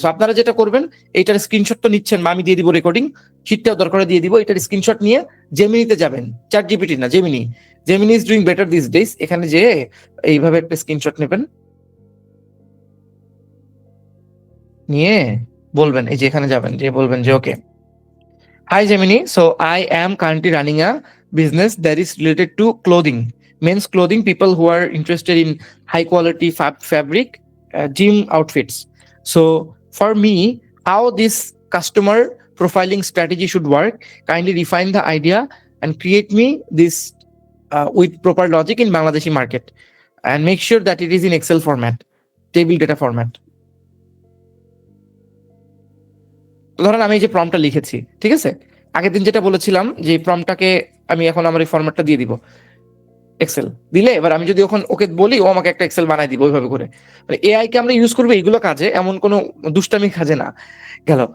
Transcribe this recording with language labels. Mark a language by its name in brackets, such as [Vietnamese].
[Bangla] So আপনারা যেটা করবেন, এইটার স্ক্রিনশট তো নিচ্ছেন, বা আমি দিয়ে দিব রেকর্ডিং, শীটটাও দরকার দিয়ে দিব, এটার স্ক্রিনশট নিয়ে জেমিনিতে যাবেন, চ্যাট জিপিটি না, Gemini, [English] Gemini is doing better this days, [Bangla] এখানে যে এইভাবে একটা স্ক্রিনশট নেবেন, নিয়ে বলবেন, এই যে এখানে যাবেন, যে বলবেন যে ওকে, [English] Hi Gemini, so I am currently running a business that is related to clothing, men's clothing, people who are interested in high quality fabric, gym outfits. So for me, how this customer profiling strategy should work, kindly refine the idea and create me this with proper logic in Bangladeshi market, and make sure that it is in Excel format, table data format. [Bangla] ধরেন আমি এই যে প্রম্পটটা লিখেছি, ঠিক আছে, আগের দিন যেটা বলেছিলাম যে প্রম্পটটাকে আমি এখন আমার এই ফরম্যাটটা দিয়ে দিব, এক্সেল দিলে এবার আমি যদি ওকে বলি, ও আমাকে একটা এক্সেল বানাই দিব ওইভাবে করে। মানে এআই কে আমরা ইউজ করবো এইগুলো কাজে, এমন কোনো দুষ্টামি কাজে না। গেল।